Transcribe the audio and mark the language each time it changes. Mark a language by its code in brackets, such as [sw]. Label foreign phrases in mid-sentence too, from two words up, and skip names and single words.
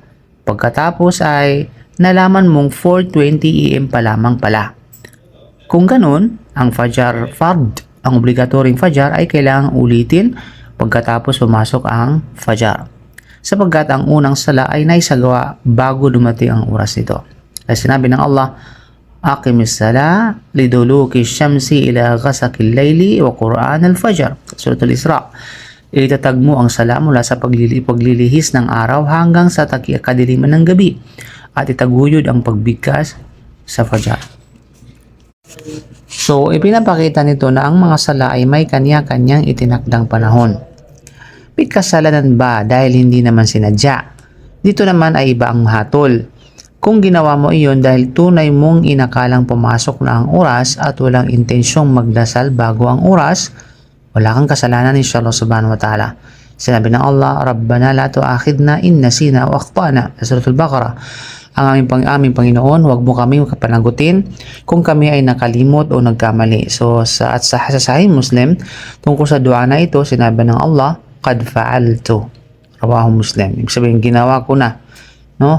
[tl] Pagkatapos ay nalaman mong 4:20 AM pa lamang pala. Kung ganun, ang obligatoryong Fajr ay kailangang ulitin pagkatapos pumasok ang Fajr. Sapagkat ang unang sala ay naisagawa bago dumating ang oras nito. Ay sinabi ng Allah, [ar] أقم الصلاة لدلوك الشمس إلى غسق الليل وقرآن الفجر. Surah Al-Isra. [tl] Itatag mo ang sala mula sa paglilihis ng araw hanggang sa kadiliman ng gabi at itaguyod ang pagbigkas sa Fajr. So, ipinapakita nito na ang mga sala ay may kanya-kanyang itinakdang panahon. May kasalanan ba dahil hindi naman sinadya? Dito naman ay iba ang hatol. Kung ginawa mo iyon dahil tunay mong inakalang pumasok na ang oras at walang intensyong magdasal bago ang oras, wala kang kasalanan [ar] إن شاء الله سبحانه وتعالى. [tl] Sinabi ng Allah, [ar] ربنا لا تؤاخذنا إن نسينا أو أخطأنا sa Surah Al-Baqarah. [tl] Ang aming Panginoon, huwag mo kami kapanagutin kung kami ay nakalimot o nagkamali. So, sa Sahih Muslim, tungkol sa dua na ito, sinabi ng Allah, [ar] قد فعلت. رواه مسلم. [tl] Ibig sabihin, ginawa ko na. No?